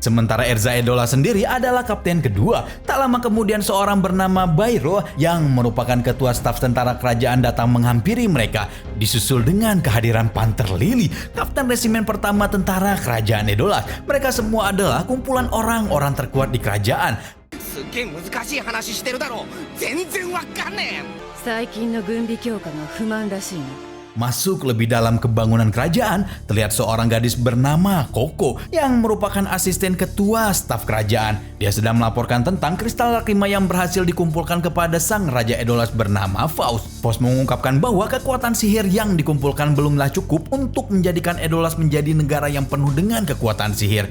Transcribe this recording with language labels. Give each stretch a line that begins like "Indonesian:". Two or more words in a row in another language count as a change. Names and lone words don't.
Indonesian: Sementara Erza Edolas sendiri adalah kapten kedua. Tak lama kemudian seorang bernama Bairo yang merupakan ketua staf tentara kerajaan datang menghampiri mereka. Disusul dengan kehadiran Panther Lily, kapten resimen pertama tentara kerajaan Edolas. Mereka semua adalah kumpulan orang-orang terkuat di kerajaan.
Japanese: すっげえ難しい話してるだろ全然わかんねえ最近の軍備強化が不満らしいな
Indonesian: Masuk lebih dalam ke bangunan kerajaan, terlihat seorang gadis bernama Koko yang merupakan asisten ketua staf kerajaan. Dia sedang melaporkan tentang kristal lakrima yang berhasil dikumpulkan kepada sang Raja Edolas bernama Faust. Faust mengungkapkan bahwa kekuatan sihir yang dikumpulkan belumlah cukup untuk menjadikan Edolas menjadi negara yang penuh dengan kekuatan sihir.